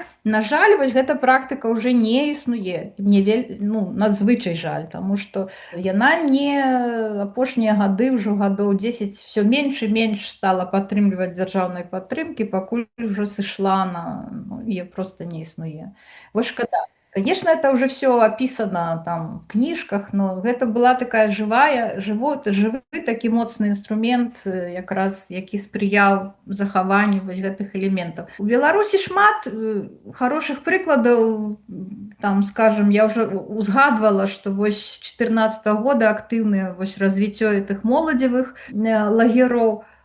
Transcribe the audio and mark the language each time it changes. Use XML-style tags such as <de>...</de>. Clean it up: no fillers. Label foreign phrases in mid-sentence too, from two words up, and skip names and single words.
<be>На жаль, вось гэта практыка ўжо не існуе. Мне надзвычай жаль, таму што яна не апошнія гады, ўжо гадоў 10, все менш і менш стала падтрымліваць дзяржаўнай падтрымкі, пакуль ўжо сышла яе просто не існуе. Вось шкада.</be> <ru>Конечно, это уже все описано там в книжках,</ru> <be>но гэта была такая жывы такі моцны інструмент, якраз які спрыяў захаванню вось гэтых элементаў. У Беларусі шмат хорошых прыкладаў, там, скажем, я уже узгадвала, што вось 14-го года актыўнае вось развіццё гэтых моладзевых лагероў.</be>